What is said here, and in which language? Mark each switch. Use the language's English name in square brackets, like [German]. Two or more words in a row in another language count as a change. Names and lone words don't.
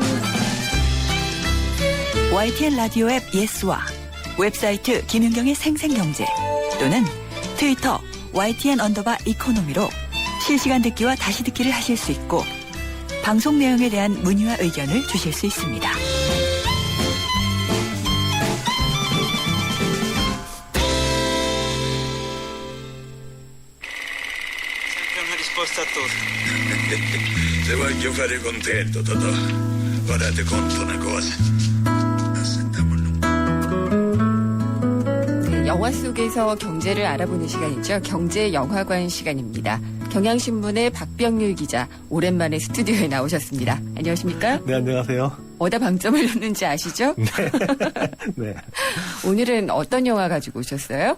[Korean] YTN 라디오 앱 예스와 웹사이트 김윤경의 생생경제 또는 트위터 YTN_이코노미로 실시간 듣기와 다시 듣기를 하실 수 있고 방송 내용에 대한 문의와 의견을 주실 수 있습니다. [Italian] Se voglio fare contento, Totò. Guardate conto una cosa. [Korean] 영화 속에서 경제를 알아보는 시간이죠. 경제영화관 시간입니다. 경향신문의 박병률 기자, 오랜만에 스튜디오에 나오셨습니다. 안녕하십니까? 네, 안녕하세요. 어디다 방점을 놓는지 아시죠? 네. 네. 오늘은 어떤 영화 가지고 오셨어요?